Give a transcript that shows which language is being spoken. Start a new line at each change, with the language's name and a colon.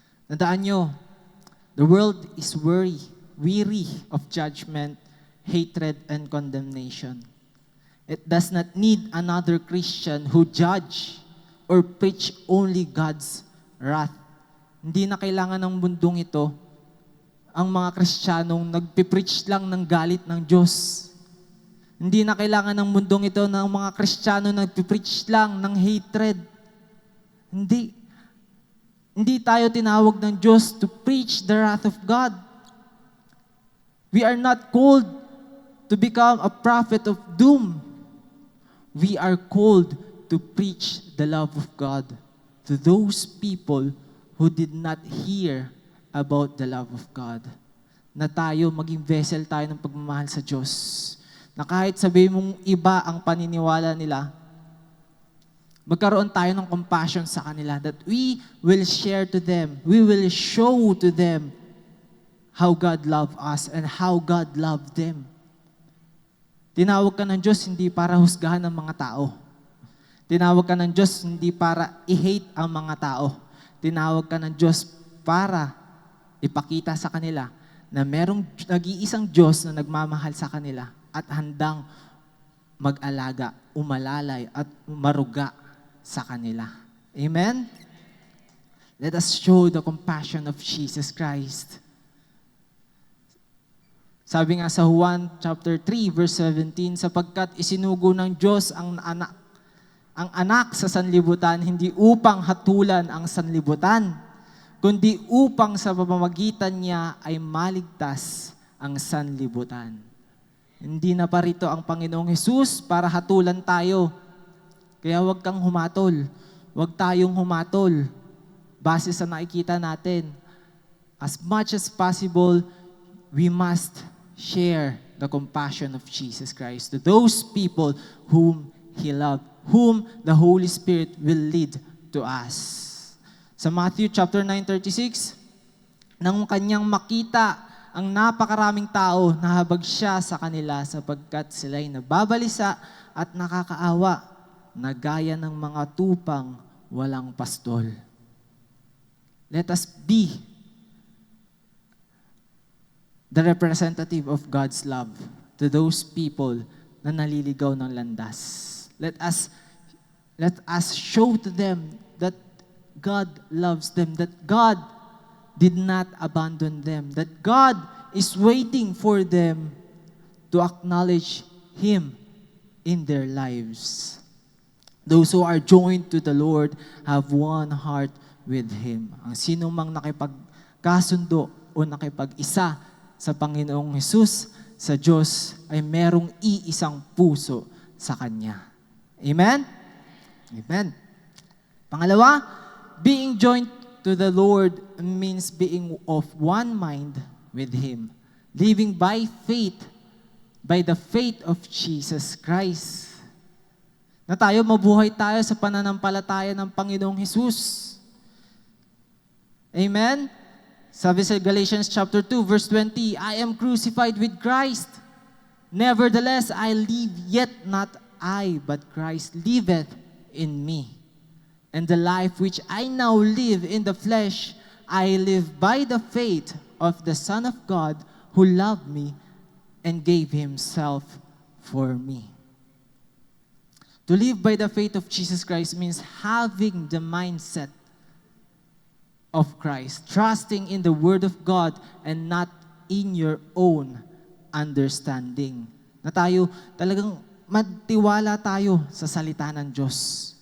Filipino: Tandaan nyo,
English: the world is weary of judgment, hatred, and condemnation. It does not need another Christian who judge or preach only God's wrath.
Filipino: Hindi na kailangan ng mundong ito ang mga Kristiyanong nagpipreach lang ng galit ng Diyos. Hindi na kailangan ng mundong ito ng mga Kristiyano nagpipreach lang ng hatred. Hindi tayo tinawag ng Diyos
English: to preach the wrath of God. We are not called to become a prophet of doom. We are called to preach the love of God to those people who did not hear about the love of God.
Filipino: Na tayo, maging vessel tayo ng pagmamahal sa Diyos. Na kahit sabihin mong iba ang paniniwala nila, magkaroon tayo ng compassion sa kanila
English: that we will share to them, we will show to them how God loved us and how God loved them.
Filipino: Tinawag ka ng Diyos hindi para husgahan ang mga tao. Tinawag ka ng Diyos hindi para i-hate ang mga tao. tinawag ka ng Diyos para ipakita sa kanila na merong nag-iisang Diyos na nagmamahal sa kanila at handang mag-alaga, umalalay at maruga sa kanila. Amen?
English: Let us show the compassion of Jesus Christ.
Filipino: Sabi nga sa Juan chapter 3 verse 17, sapagkat isinugo ng Diyos ang anak sa sanlibutan, hindi upang hatulan ang sanlibutan, kundi upang sa pamamagitan niya ay maligtas ang sanlibutan. Hindi na parito ang Panginoong Hesus para hatulan tayo. Kaya huwag kang humatol. Huwag tayong humatol base sa nakikita natin.
English: As much as possible, we must share the compassion of Jesus Christ to those people whom He loved, whom the Holy Spirit will lead to us.
Filipino: Sa Matthew chapter 9:36, nang kanyang makita ang napakaraming tao, nahabag siya sa kanila sapagkat sila'y nababalisa at nakakaawa, na gaya ng mga tupang walang pastol.
English: Let us be the representative of God's love to those people
Filipino: na naliligaw ng landas.
English: Let us show to them that God loves them, that God did not abandon them, that God is waiting for them to acknowledge Him in their lives. Those who are joined to the Lord have one heart with Him.
Filipino: Ang sino mang nakipagkasundo o nakipag-isa sa Panginoong Hesus, sa Diyos, ay merong iisang puso sa Kanya. Amen? Amen. Pangalawa,
English: being joined to the Lord means being of one mind with Him. Living by faith, by the faith of Jesus Christ.
Filipino: Na tayo, mabuhay tayo sa pananampalataya ng Panginoong Hesus.
English: Amen?
Filipino: Sabi sa
English: Galatians chapter 2 verse 20, I am crucified with Christ. Nevertheless, I live, yet not I, but Christ liveth in me. And the life which I now live in the flesh, I live by the faith of the Son of God who loved me and gave Himself for me. To live by the faith of Jesus Christ means having the mindset of Christ, trusting in the Word of God and not in your own understanding.
Filipino: Na tayo talagang magtiwala tayo sa salita ng Diyos.